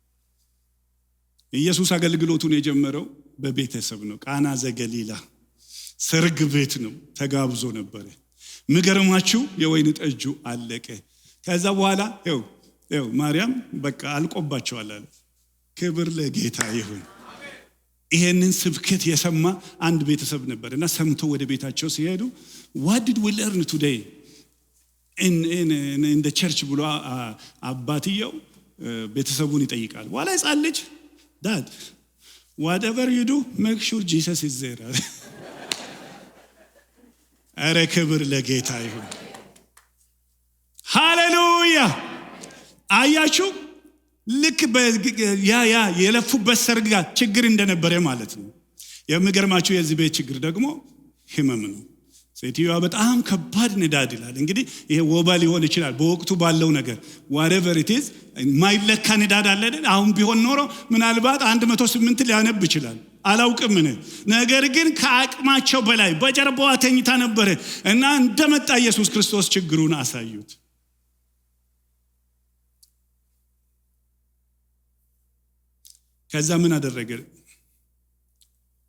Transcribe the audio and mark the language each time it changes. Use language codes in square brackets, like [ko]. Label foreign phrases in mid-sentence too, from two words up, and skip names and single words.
[am] ኢየሱስ አገልግሎቱን የጀመረው በቤተሰብ ነው። ቃና ዘገሊላ ሰርግ ቤት ነው፣ ተጋብዞ ነበር። ምገርማችሁ የወይን ጠጁ አለቀ። ከዛ በኋላ ይኸው ማርያም በቃ አልቆባቸዋል አለ። ክብር ለጌታ ይሁን። ይሄንን ስብከት የሰማ አንድ ቤተሰብ ነበርና ሰምቶ ወደ ቤታቸው ሲሄዱ [en] what did we learn today in the church [am] ብሎ አባትየው ቤተሰቡን ይጠይቃል። ዋላ ሕፃን ልጅ [en] dad whatever you do make sure Jesus is there። [am] አረ ክብር ለጌታ ይሁን። ሃሌሉያ። አያችሁ ልክ ያ የለፉበት ሰርግ ጋር ችግር እንደነበረ ማለት ነው። የሚገርማችሁ የዚህ ቤት ችግር ደግሞ ህመም ነው። ሴትዮዋ በጣም ከባድ ንዳድ ይላል። እንግዲህ ይሄ ወባ ሊሆን ይችላል በወቅቱ ባለው ነገር [en] whatever it is [am] ማይለካ ንዳድ አለ አይደል? አሁን ቢሆን ኖሮ ምናልባት 108 ሊያነብ ይችላል፣ አላውቅም። ነገር ግን ከአቅማቸው በላይ በጀርባዋ ተኝታ ነበር እና እንደመጣ ኢየሱስ ክርስቶስ ችግሩን አሳዩት። ከዛ ምን አደረገ?